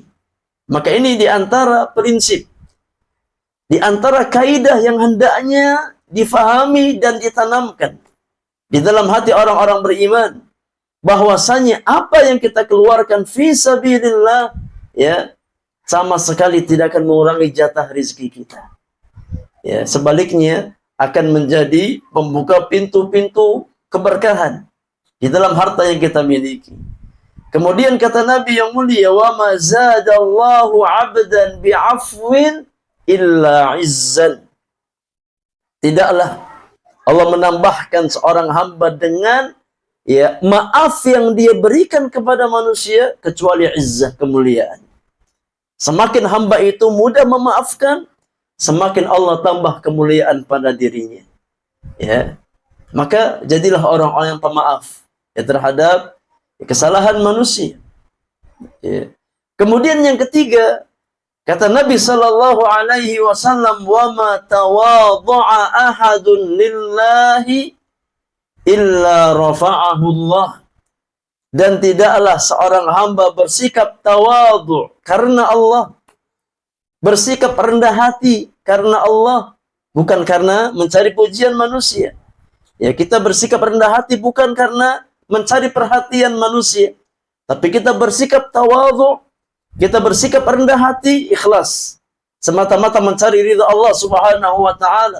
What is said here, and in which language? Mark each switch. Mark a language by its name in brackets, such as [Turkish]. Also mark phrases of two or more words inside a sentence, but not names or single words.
[Indonesian] Maka ini di antara prinsip, di antara kaidah yang hendaknya difahami dan ditanamkan di dalam hati orang-orang beriman, bahwasanya apa yang kita keluarkan [Arabic] في سبيل الله [Indonesian] ya sama sekali tidak akan mengurangi jatah rizki kita. Ya, sebaliknya akan menjadi membuka pintu-pintu keberkahan di dalam harta yang kita miliki. Kemudian kata Nabi yang mulia, [Arabic] "وما زاد الله عبدا بعفو إلا عزا." [Indonesian] Tidaklah Allah menambahkan seorang hamba dengan ya maaf yang dia berikan kepada manusia kecuali izzah, kemuliaan. Semakin hamba itu mudah memaafkan, semakin Allah tambah kemuliaan pada dirinya. Ya. Maka jadilah orang-orang yang pemaaf ya terhadap kesalahan manusia. Ya. Kemudian yang ketiga, kata Nabi [Arabic] صلى الله عليه وسلم, "وما تواضع أحد لله إلا رفعه الله." [Indonesian] Dan tidaklah seorang hamba bersikap tawadhu karena Allah, bersikap rendah hati karena Allah, bukan karena mencari pujian manusia. Ya, kita bersikap rendah hati bukan karena mencari perhatian manusia, tapi kita bersikap tawadhu, kita bersikap rendah hati, ikhlas, semata-mata mencari ridha Allah [Arabic] سبحانه وتعالى.